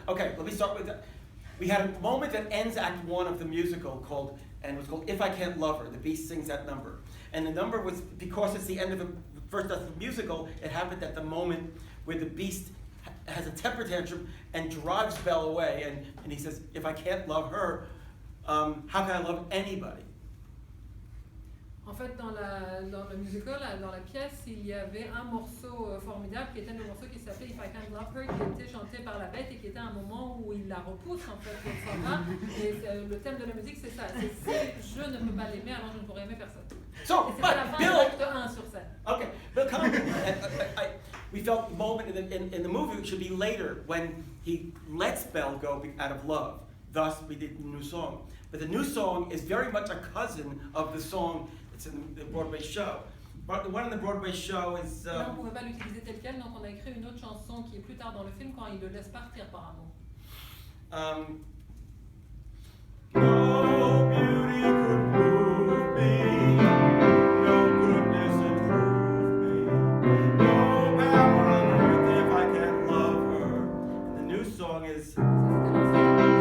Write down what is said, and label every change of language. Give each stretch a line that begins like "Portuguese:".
English: Okay, let me start with that. We had a moment that ends Act 1 of the musical called If I Can't Love Her. The Beast sings that number. And the number was, because it's the end of the first act of the musical, it happened at the moment where the Beast has a temper tantrum and drives Belle away. And he says, if I can't love her, how can I love anybody?
French: En fait, dans le musical, dans la pièce, il y avait un morceau formidable qui était le morceau qui s'appelait If I Can't Love Her, qui était chanté par la bête et qui était un moment où il la repousse en fait, elle s'en va. Et le thème de la musique, c'est ça. C'est si je ne peux pas l'aimer, alors je ne pourrai aimer personne.
English: So,
French: et c'était la fin de l'acte 1 sur scène.
English: Okay, Bill Conlon, we felt the moment in the movie should be later when he lets Belle go out of love. Thus, we did the new song. But the new song is very much a cousin of the song that's in the Broadway show. But the one in the Broadway show is...
French: Là, on ne pouvait pas l'utiliser tel quel, donc on a écrit une autre chanson qui est plus tard dans le film quand il le laisse partir par amour.
English: No beauty could move me, no goodness improve me, no power on earth if I can't love her. And the new song is...